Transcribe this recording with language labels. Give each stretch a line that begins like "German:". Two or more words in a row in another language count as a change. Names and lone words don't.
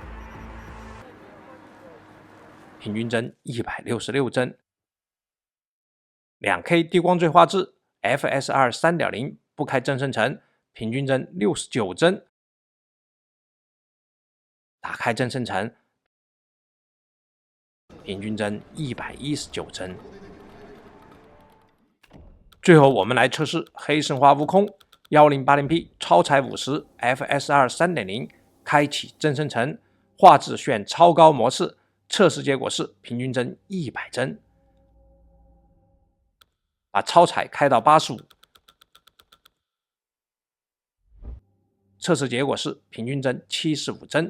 Chinese: 平均帧166帧 2K 低光追畫質 FSR 3.0 不開真生成，平均帧69帧，打開真生成，平均帧119帧。最後我們來測試黑神話悟空 1080p 超采50 FSR 3.0 開啟真生成，畫質選超高模式，測試結果是平均幀100幀。把超采開到85，測試結果是平均幀75幀。